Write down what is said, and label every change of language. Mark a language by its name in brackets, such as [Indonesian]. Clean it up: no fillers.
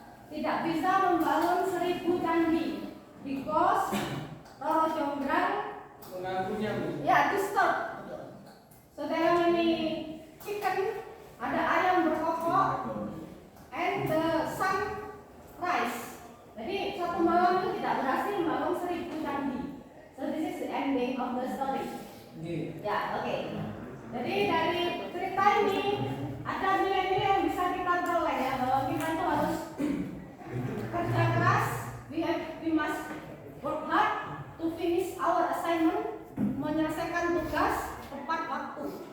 [Indonesian] Tidak bisa membangun 1.000 candi [English] because Roro Jonggrang [Indonesian] Mengakunya, Bu. [English] ya disturb. So there are many chicken, [Indonesian] ada ayam berkokok, [English] and the sun rise. [Indonesian] Jadi satu malam itu tidak berhasil membangun 1.000 candi. [English] So this is the ending of the story. [Javanese] Nggih. [Indonesian] Ya, oke. Jadi dari cerita ini ada nilai-nilai yang bisa kita peroleh ya, bahwa kita itu harus kerja keras, [English] we must work hard to finish our assignment, [Indonesian] menyelesaikan tugas tepat waktu.